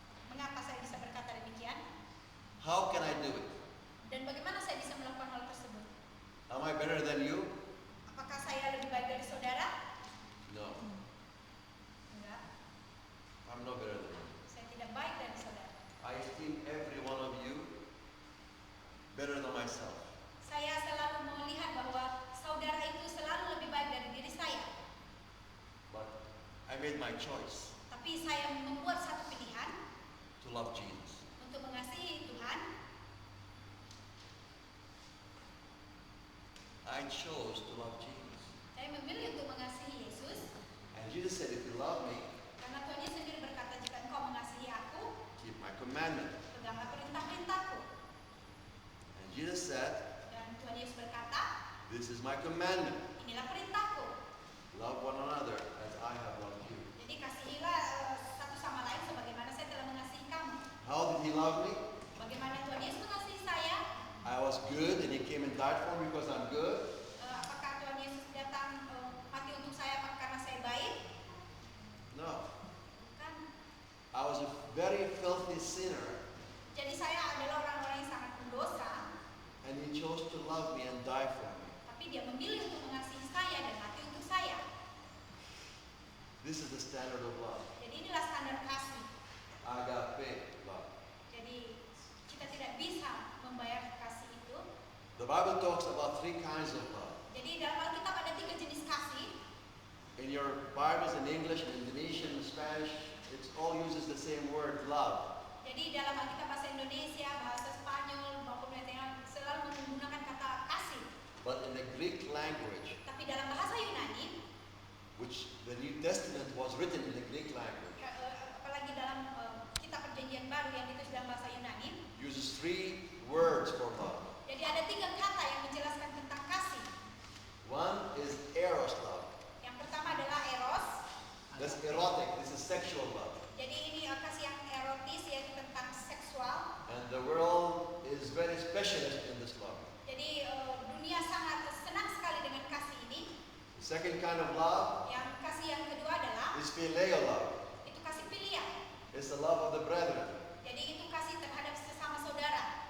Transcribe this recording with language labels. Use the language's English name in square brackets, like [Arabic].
[Indonesian] Mengapa saya bisa berkata demikian? [English] How can I do it? [Indonesian] Dan bagaimana saya bisa melakukan hal tersebut? [English] Am I better than you? [Indonesian] Apakah saya lebih baik dari saudara? [English] No, [Indonesian] Enggak, [English] I'm no better than you. [Indonesian] saya tidak baik dari saudara. [English] I esteem every one of you better than myself. [Indonesian] Saya selalu melihat bahwa saudara itu selalu lebih baik dari diri saya. [English] But I made my choice [Indonesian] Tapi saya membuat satu pilihan [English] to love Jesus. [Indonesian] untuk mengasihi Tuhan. [English] I chose to love Jesus. [Indonesian] Saya memilih untuk mengasihi Yesus. [English] And Jesus said, if you love me, [Indonesian] Karena Tuhan Yesus sendiri berkata, jika engkau mengasihi aku, [English] keep my commandment. [Indonesian] peganglah perintah-perintahku. [English] And Jesus said, [Indonesian] Dan Tuhan Yesus berkata, [English] this is my commandment. [Indonesian] inilah perintahku. [English] Love one another as I have loved you. [Indonesian] Jadi kasihilah satu sama lain sebagaimana saya telah mengasihi kamu. [English] How did He love me? [Indonesian] Bagaimana Tuhan Yesus mengasihi saya? [English] I was good and He came and died for me because I'm good. [Indonesian] Apakah Tuhan Yesus datang mati untuk saya karena saya baik? [English] No. [Indonesian] Bukan. [English] I was a very filthy sinner [Indonesian] Jadi saya adalah orang-orang yang sangat berdosa, [English] and He chose to love me and die for me. [Indonesian] tapi Dia memilih untuk mengasihi saya dan mati untuk saya. [English] This is the standard of love. [Indonesian] Jadi inilah standar kasih. [English] Agape love. [Indonesian] Jadi kita tidak bisa membayar kasih itu. [English] The Bible talks about three kinds of love. [Indonesian] Jadi dalam Alkitab ada 3 jenis kasih. [English] In your Bibles in English, in Indonesian, in Spanish, it all uses the same word, love. [Indonesian] Jadi dalam Alkitab bahasa Indonesia, bahasa Spanyol maupun bahasa selalu menggunakan kata kasih. [English] But in the Greek language, [Indonesian] Tapi dalam bahasa Yunani, [English] which the New Testament was written in the Greek language, [Indonesian] apalagi dalam kitab Perjanjian Baru yang ditulis dalam bahasa Yunani, [English] uses three words for love. [Indonesian] jadi ada 3 kata yang menjelaskan tentang kasih. [English] One is eros love. [Indonesian] Yang pertama adalah eros. [English] That's erotic. This is sexual love. [Indonesian] Jadi ini kasih yang erotis, yaitu tentang seksual. [English] And the world is very specialist in this love. [Indonesian] Jadi dunia sangat senang sekali dengan kasih ini. [English] The second kind of love [Indonesian] Yang kasih yang kedua adalah [English] is phileo love. [Indonesian] itu kasih pilihan. [English] It's the love of the brethren. [Indonesian] Jadi itu kasih terhadap sesama saudara.